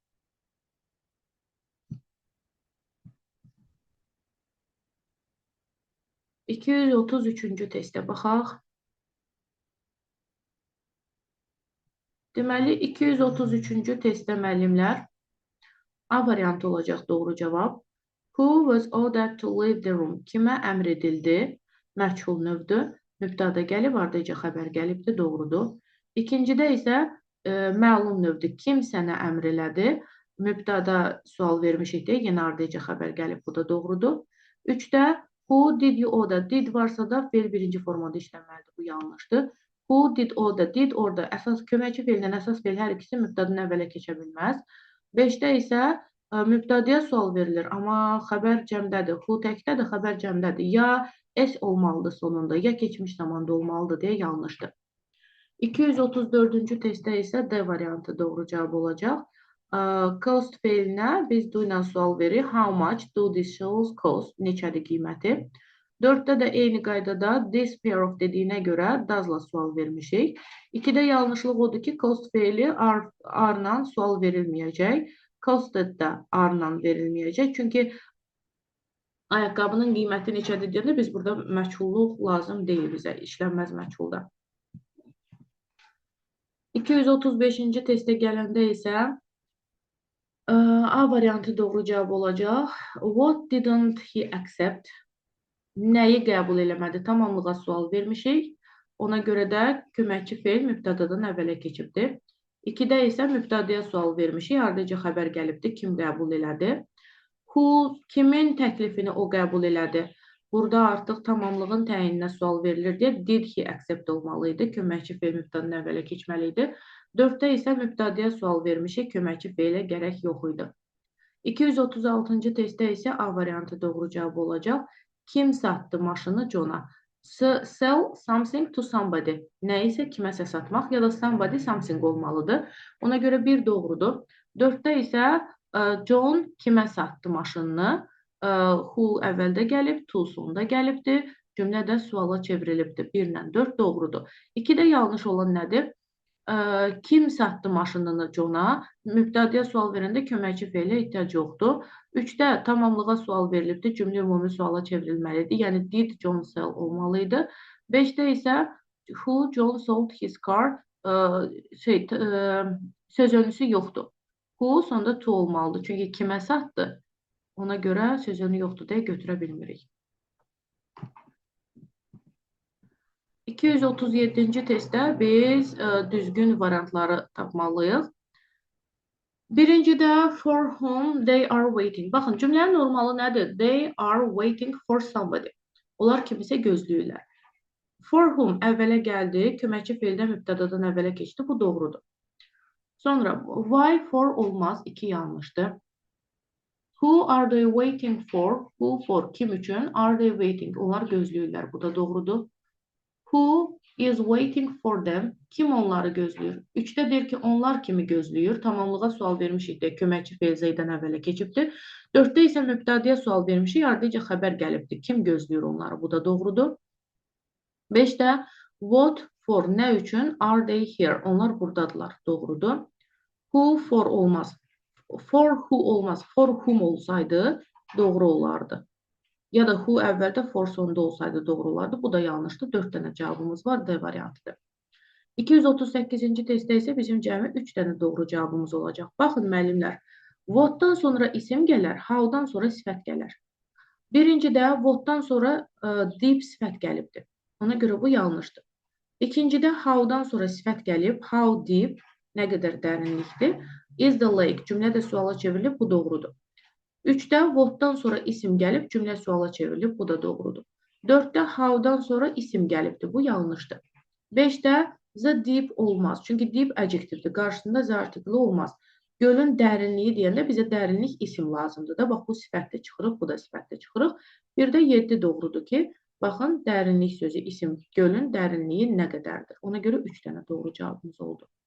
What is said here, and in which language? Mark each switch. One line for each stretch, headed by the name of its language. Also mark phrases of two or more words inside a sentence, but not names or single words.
Azerbaijani: 233-cü testə baxaq. Deməli, 233-cü testdə müəllimlər A variantı olacaq doğru cavab.
English: Who was ordered to leave the room?
Azerbaijani: Kimə əmr edildi? Məchul növdür. Mübtədə gəlib, ardınca xəbər gəlibdir, doğrudur. İkincidə isə məlum növdür. Kim sənə əmr elədi? Mübtədə sual vermişik deyə, yenə ardınca xəbər gəlib, bu da doğrudur.
English: 3-də who did you order?
Azerbaijani: Did varsa da feil birinci formada işlənməlidir, bu yanlışdır.
English: Who did order? Did order.
Azerbaijani: Əsas köməkçi feildən əsas feil hər ikisi mübtədən əvvələ keçə bilməz. 5-də isə mübtədəyə sual verilir, amma xəbər cəmdədir. Who təkdədir, xəbər cəmdədir. Ya S olmalıdır sonunda, ya keçmiş zamanda olmalıdır deyə yanlışdır. 234-cü testdə isə D variantı doğru cavab olacaq. Cost feilinə biz do ilə sual veririk.
English: How much do these shoes cost?
Azerbaijani: Neçədir qiyməti? 4-də də eyni qaydada
English: this pair of
Azerbaijani: dediyinə görə does-la sual vermişik. 2-də yanlışlıq odur ki, cost feili are-la sual verilməyəcək. Costed də are-la verilməyəcək. Çünki ayaqqabının qiyməti neçədir deyəndə biz burada məchulluq lazım deyil bizə, işlənməz məchulda. 235-ci testə gələndə isə A variantı doğru cavab olacaq.
English: What didn't he accept?
Azerbaijani: Nəyi qəbul eləmədi? Tamamlığa sual vermişik. Ona görə də köməkçi feil mübtədadan əvvələ keçibdir. 2-də isə mübtədəyə sual vermişik. Ardınca xəbər gəlibdir. Kim qəbul elədi? Who, kimin təklifini o qəbul elədi? Burada artıq tamamlığın təyininə sual verilir deyə
English: did he accept
Azerbaijani: olmalıydı. Köməkçi feil mübtədadan əvvələ keçməliydi. 4-də isə mübtədəyə sual vermişik. Köməkçi feilə gərək yox idi. 236-cı testdə isə A variantı doğru cavab olacaq. Kim satdı maşını Johna?
English: Sell something to somebody.
Azerbaijani: Nə isə kiməsə satmaq ya da
English: somebody something
Azerbaijani: olmalıdır. Ona görə bir doğrudur. 4-də isə John kimə satdı maşınını? Who əvvəldə gəlib, to sonda gəlibdir. Cümlə də suala çevrilibdir. 1 ilə 4 doğrudur. 2-də yanlış olan nədir? Kim satdı maşınını Johna? Mübtədəyə sual verəndə köməkçi feilə ehtiyac yoxdur. 3-də tamamlığa sual verilibdir. Cümlə ümumi suala çevrilməlidir. Yəni
English: did John sell
Azerbaijani: olmalıydı. 5-də isə
English: who John sold his car
Azerbaijani: söz önüsü yoxdur. Who sonda to olmalıdır. Çünki kimə satdı? Ona görə söz önü yoxdur deyə götürə bilmirik. 237-ci testdə biz düzgün variantları tapmalıyıq.
English: Birincidə for whom they are waiting.
Azerbaijani: Baxın, cümlənin normalı nədir?
English: They are waiting for somebody.
Azerbaijani: Onlar kimisə gözləyirlər.
English: For whom
Azerbaijani: əvvələ gəldi, köməkçi feildən mübtədadan əvvələ keçdi. Bu doğrudur. Sonra
English: why for
Azerbaijani: olmaz, 2 yanlışdır.
English: Who are they waiting for? Who for
Azerbaijani: kim üçün?
English: Are they waiting?
Azerbaijani: Onlar gözləyirlər. Bu da doğrudur.
English: Who is waiting for them.
Azerbaijani: Kim onları gözləyir? 3-də deyir ki, onlar kimi gözləyir. Tamamlığa sual vermişik də, köməkçi fe'l zeydən əvvələ keçibdir. 4-də isə mübtədəyə sual vermişik, ardınca xəbər gəlibdir. Kim gözləyir onları? Bu da doğrudur. 5-də
English: what for,
Azerbaijani: nə üçün?
English: Are they here?
Azerbaijani: Onlar buradadılar. Doğrudur.
English: Who for
Azerbaijani: olmaz.
English: For who
Azerbaijani: olmaz.
English: For whom
Azerbaijani: olsaydı doğru olardı. Ya da who əvvəldə, for sonunda olsaydı doğru olardı. Bu da yanlışdır. 4 dənə cavabımız var. D variantıdır. 238-ci testdə isə bizim cəmi 3 dənə doğru cavabımız olacaq. Baxın, müəllimlər. What'dan sonra isim gələr, how'dan sonra sifət gələr. Birincidə what'dan sonra deep sifət gəlibdir. Ona görə bu yanlışdır. İkincidə how'dan sonra sifət gəlib.
English: How deep,
Azerbaijani: nə qədər dərinlikdir.
English: Is the lake,
Azerbaijani: cümlə də suala çevrilib. Bu doğrudur. 3-də what'dan sonra isim gəlib, cümlə suala çevrilib. Bu da doğrudur. 4-də how'dan sonra isim gəlibdir. Bu yanlışdır. 5-də
English: the deep
Azerbaijani: olmaz. Çünki deep adjektivdir. Qarşısında the artikli olmaz. Gölün dərinliyi deyəndə bizə dərinlik isim lazımdır da. Bax, bu sifətlə çıxırıq, bu da sifətlə çıxırıq. 1-də 7 doğrudur ki, baxın, dərinlik sözü isim. Gölün dərinliyi nə qədərdir? Ona görə 3 dənə doğru cavabımız oldu.